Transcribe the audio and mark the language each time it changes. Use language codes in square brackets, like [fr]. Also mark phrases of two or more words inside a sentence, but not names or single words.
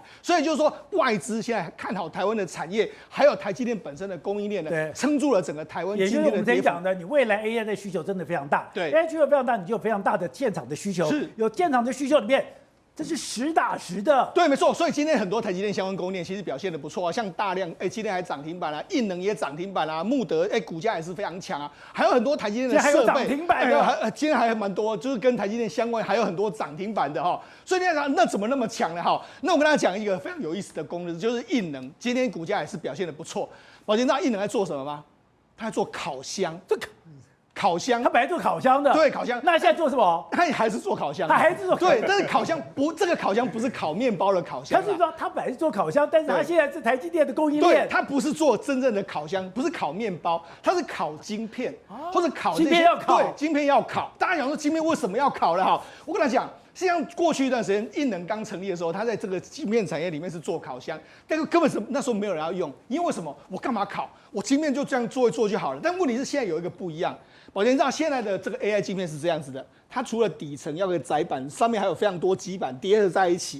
[zh] 所以就是說外資現在看好台灣的產業，還有台積電本身的供應鏈呢，撐住了整個台灣今天的跌幅。也就是我們之前講的，你未來 AI 的需求真的非常大，對 AI 需求非常大，你就有非常大的建廠的需求，是有建廠的需求裡面。這是實打實的， 對，沒錯。所以今天很多台積電相關供應鏈其實表現得不錯啊，像大量今天還漲停板啊，印能也漲停板啊，慕德股價也是非常強啊，還有很多台積電的設備，還有漲停板的，今天還蠻多，就是跟台積電相關，還有很多漲停板的哈。所以你看那怎麼那麼強呢？哈，那我跟大家講一個非常有意思的公司，就是印能，今天股價也是表現得不錯。寶傑，你知道印能在做什麼嗎？他在做烤箱，烤箱，他本來做烤箱的，對，烤箱。那現在做什麼？他還是做烤箱，他還是做对，但是烤箱不，這個烤箱不是烤麵包的烤箱。他是說他本來是做烤箱，但是他現在是台積電的供應鏈。对，他不是做真正的烤箱，不是烤麵包，他是烤晶片，或者烤晶片要烤，对，晶片要烤。大家想說晶片為什麼要烤呢？哈，我跟他講。像過去一段時間，印能剛成立的時候，他在這個晶片產業裡面是做烤箱，但是根本是那時候沒有人要用，因為為什麼？我幹嘛烤？我晶片就這樣做一做就好了。但問題是現在有一個不一樣，寶傑你知道現在的這個 AI 晶片是這樣子的，它除了底層要個載板，上面還有非常多基板疊合在一起。